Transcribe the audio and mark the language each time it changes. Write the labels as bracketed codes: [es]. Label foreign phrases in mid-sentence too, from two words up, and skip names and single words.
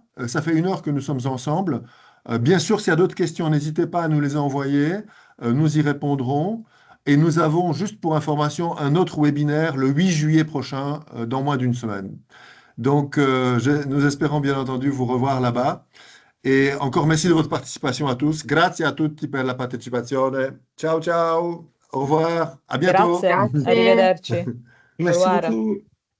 [fr] Ça fait 1 heure que nous sommes ensemble. Bien sûr, s'il y a d'autres questions, n'hésitez pas à nous les envoyer. Nous y répondrons. Et nous avons, juste pour information, un autre webinaire le 8 juillet prochain, dans moins d'une semaine. Donc, nous espérons bien entendu vous revoir là-bas. Et encore merci de votre participation à tous. [it] Grazie a tutti per la partecipazione. Ciao, ciao. [fr] Au revoir. À bientôt. [it] Grazie, Grazie. arrivederci. [fr] Au Merci revoir. beaucoup.